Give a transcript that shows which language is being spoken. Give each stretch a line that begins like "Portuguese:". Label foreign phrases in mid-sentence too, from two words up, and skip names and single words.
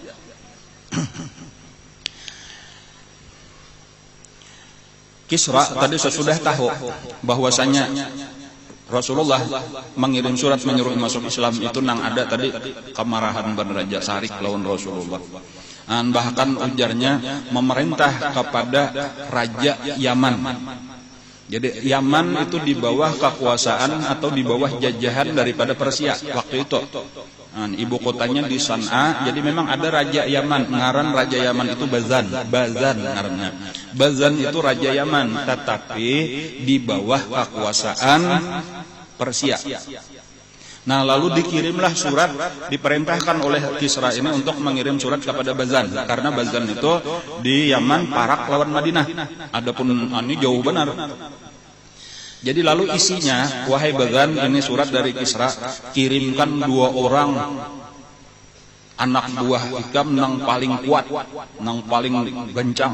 Indonesian: Kisra tadi sesudah tahu bahwasanya Rasulullah mengirim surat menyuruh masuk Islam itu nang ada tadi kemarahan Raja Sarik lawan Rasulullah. Bahkan ujarnya memerintah kepada Raja Yaman Jadi Yaman itu di bawah kekuasaan atau di bawah jajahan daripada Persia waktu itu. Nah, ibu kotanya di San'a. Jadi memang ada raja Yaman, ngaran raja Yaman itu Bazan ngarannya. Bazan itu raja Yaman, tetapi di bawah kekuasaan Persia. Nah, lalu dikirimlah surat, diperintahkan oleh Kisra ini untuk mengirim surat kepada Bazan, karena Bazan itu di Yaman parak lawan Madinah. Adapun ini jauh benar. Jadi lalu isinya, wahai Bazan, ini surat dari Kisra, kirimkan 2 orang anak buah Hikam
Banjar: nang paling kuat, nang paling gencang.